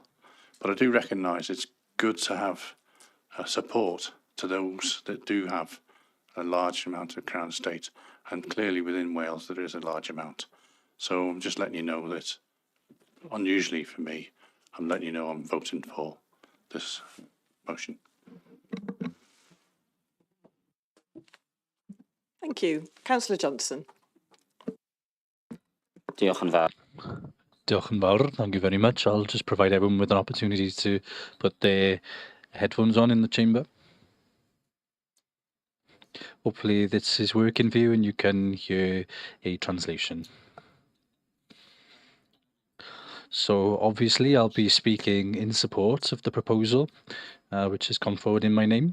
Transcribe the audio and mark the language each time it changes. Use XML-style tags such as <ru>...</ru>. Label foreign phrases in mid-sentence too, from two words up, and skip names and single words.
<en>But I do recognise it's good to have support to those that do have a large amount of Crown Estate, and clearly within Wales there is a large amount. So I'm just letting you know that, unusually for me, I'm letting you know I'm voting for this motion. Thank you. Councillor Johnson.</en> <cy>Diolch yn fawr. Diolch yn fawr.</cy> <en>Thank you very much. I'll just provide everyone with an opportunity to put their headphones on in the chamber. Hopefully this is working for you and you can hear a translation. So obviously I'll be speaking in support of the proposal, which has gone forward in my name.</en>